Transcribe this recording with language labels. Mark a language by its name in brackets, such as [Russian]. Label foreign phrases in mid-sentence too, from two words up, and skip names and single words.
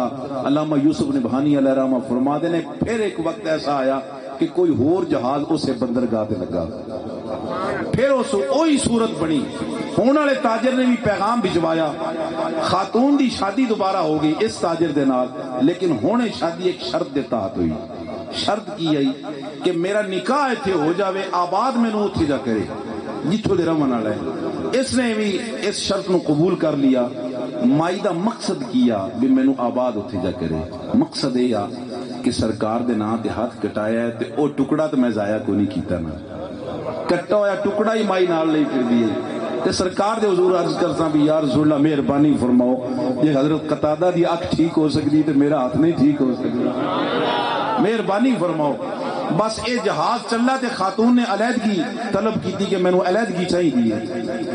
[Punjabi] علامہ یوسف نبہانی علیہ رحمہ فرما دے نے پھر ایک وقت ایسا آیا کہ کوئی اور جہاز اسے بندرگاہ تے لگا. پھر اس وہی صورت بنی. ہونے والے تاجر نے بھی پیغام بھجوایا, خاتون دی شادی دوبارہ ہو گئی اس تاجر دے نال, لیکن ہونے شادی ایک شرط دے تحت ہوئی. شرط کی آئی کہ میرا نکاح ایتھے ہو جاوے, آباد مینوں اوتھے جا کرے جتھوں دے رہن والا ہے. اس نے بھی اس شرط نو قبول کر لیا. مائی دا مقصد کیا بھی مینوں آباد اوتھے جا کرے. مقصد یہ کہ سرکار دے نام تے ہاتھ کٹایا ہے تے او ٹکڑا تے میں ضائع کوئی نہیں کیتا نا, کٹا ہویا ٹکڑا ہی مائی نال لئی پھر دی تے سرکار دے حضور عرض کرتا بھی [Arabic] یا رسول اللہ [Punjabi] مہربانی فرماؤ, یہ حضرت قتادہ دی اکھ ٹھیک ہو سکتی تے میرا ہاتھ نہیں ٹھیک ہو سکتا, مہربانی فرماؤ. بس اے جہاز چلا تے خاتون نے علیحدگی طلب کی تھی کہ میں نے علیحدگی چاہیے.